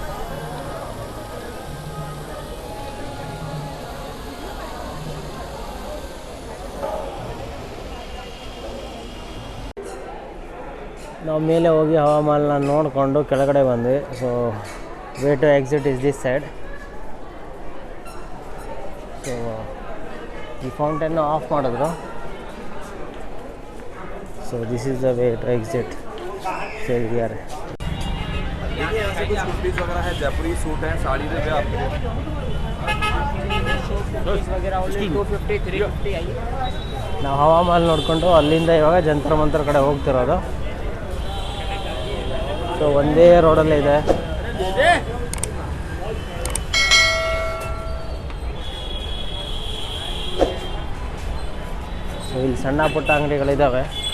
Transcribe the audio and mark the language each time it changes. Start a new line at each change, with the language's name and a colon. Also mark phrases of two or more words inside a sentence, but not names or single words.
Kannada: ನಾವು ಮೇಲೆ ಹೋಗಿ ಹವಾಮಾನ ನೋಡಿಕೊಂಡು ಕೆಳಗಡೆ ಬಂದ್ವಿ.
English: so way to exit is this side.
Kannada: ಸೊ ಈ ಫೌಂಟೇನ್ನು ಆಫ್ ಮಾಡಿದ್ರು.
English: so this is the way to exit.
Kannada: ಸೊ ಯಾರು
Hindi: जयपुरी सूट है, साड़ी दे आपको
Kannada: ನಾವು ಹವಾಮಾನ ನೋಡಿಕೊಂಡು ಅಲ್ಲಿಂದ ಇವಾಗ ಜಂತರ ಮಂತರ ಕಡೆ ಹೋಗ್ತಿರೋದು. ಸೊ ಒಂದೇ ರೋಡಲ್ಲೇ ಇದೆ. ಸೊ ಇಲ್ಲಿ ಸಣ್ಣ ಪುಟ್ಟ ಅಂಗಡಿಗಳಿದ್ದಾವೆ.